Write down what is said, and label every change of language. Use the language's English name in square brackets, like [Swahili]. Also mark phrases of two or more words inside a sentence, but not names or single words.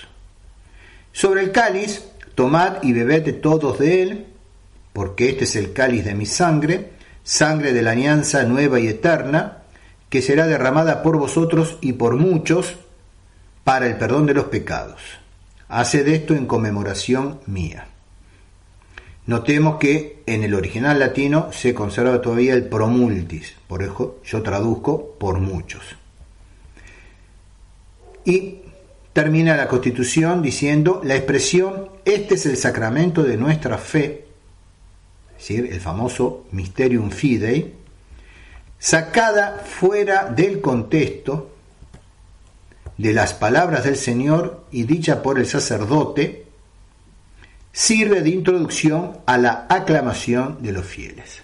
[Spanish] Sobre el cáliz, tomad y bebed todos de él, porque este es el cáliz de mi sangre, sangre de la alianza nueva y eterna, que será derramada por vosotros y por muchos para el perdón de los pecados. Haced esto en conmemoración mía. Notemos que en el original latino se conserva todavía el [Latin] pro multis, [Spanish] por eso yo traduzco por muchos. Y termina la Constitución diciendo la expresión este es el sacramento de nuestra fe, es decir, el famoso [Latin] Mysterium Fidei, [Spanish] sacada fuera del contexto de las palabras del Señor y dicha por el sacerdote, sirve de introducción a la aclamación de los fieles.